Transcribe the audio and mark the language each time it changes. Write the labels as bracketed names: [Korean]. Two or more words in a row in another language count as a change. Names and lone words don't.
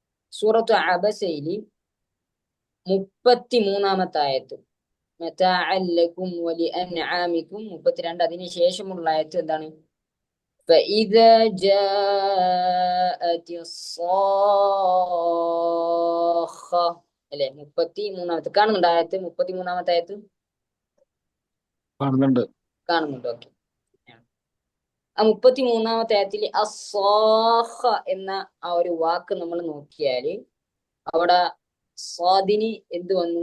[Malayalam] സൂറത്തു അബസയില് 33-ാമത്തെ ആയത്ത് [Arabic] متاعا لكم ولأنعامكم [Malayalam] 32. അതിന് ശേഷമുള്ള ആയത്ത് എന്താണ്? [Arabic] فإذا جاءت الصاخة [Malayalam] അല്ലെ? 33-ാമത്തെ കാണുന്നുണ്ട് ആയത്ത്? 33-ാമത്തെ ആയത്ത് കാണുന്നുണ്ട്. കാണുന്നുണ്ട്. ഓക്കെ. ആ 33-ാമത്തെ ആയത്തിൽ അസ്സാഖ എന്ന ആ ഒരു വാക്ക് നമ്മൾ നോക്കിയാല് അവിടെ സ്വാദിന് എന്ത് വന്നു?